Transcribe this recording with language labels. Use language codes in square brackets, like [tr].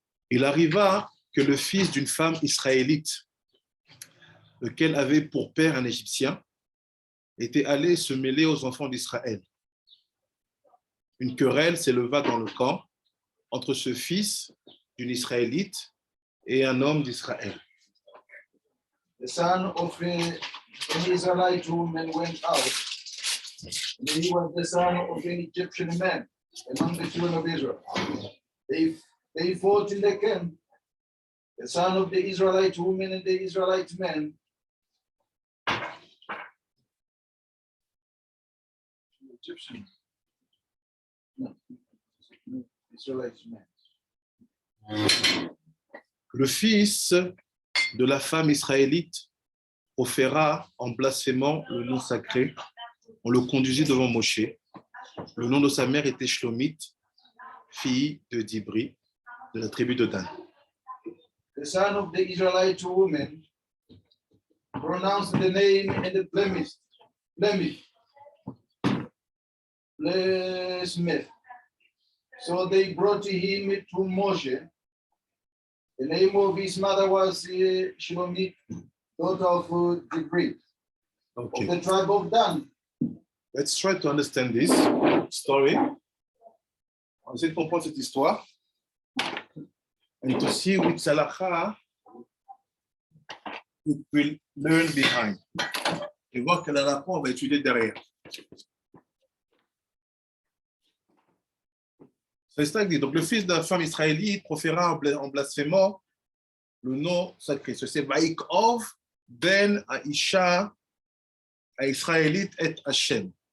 [fr] Il arriva que le fils d'une femme israélite, lequel avait pour père un Égyptien, était allé se mêler aux enfants d'Israël. Une querelle s'éleva dans le camp entre ce fils d'une Israélite et un homme d'Israël. [en] The son of an Israelite woman went out, and he was the son of an Egyptian man. among the children of Israel. They fought in the camp, the son of the Israelite woman and the Israelite men. Egyptians. No, Israelite men. [fr] Le fils de la femme israélite proféra en blasphémant le nom sacré. On le conduisit devant Moshe. Le nom de sa mère était Shlomit, fille de Divri, de la tribu de Dan. [en] The son of the Israelite woman pronounced the name and the blemish. So they brought him to Moshe. The name of his mother was Shlomit, daughter of Divri, of the tribe of Dan. Let's try to understand this story. [fr] On essaie de comprendre cette histoire. [en] And to see which halakha we will learn behind. [fr] Et voir quel halakha on va étudier derrière. C'est ça que dit. Donc le fils de la femme israélite proféra en blasphémant le nom sacré. C'est Vaikov ben Aisha Israélite et Hashem.